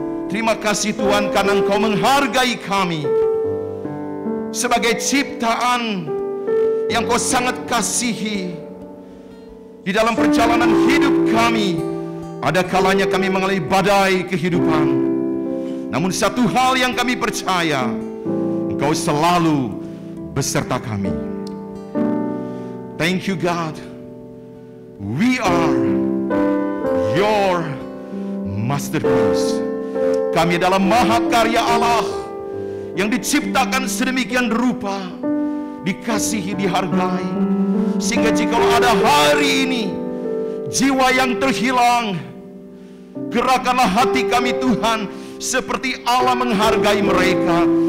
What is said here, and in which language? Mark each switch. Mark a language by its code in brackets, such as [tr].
[id] Terima kasih Tuhan karena Engkau menghargai kami sebagai ciptaan yang Kau sangat kasihi. Di dalam perjalanan hidup kami, ada kalanya kami mengalami badai kehidupan. Namun satu hal yang kami percaya, Engkau selalu beserta kami. [en] Thank you God. We are your masterpiece. [id] Kami adalah mahakarya Allah yang diciptakan sedemikian rupa, dikasihi, dihargai. Sehingga jika ada hari ini jiwa yang terhilang, gerakanlah hati kami Tuhan seperti Allah menghargai mereka.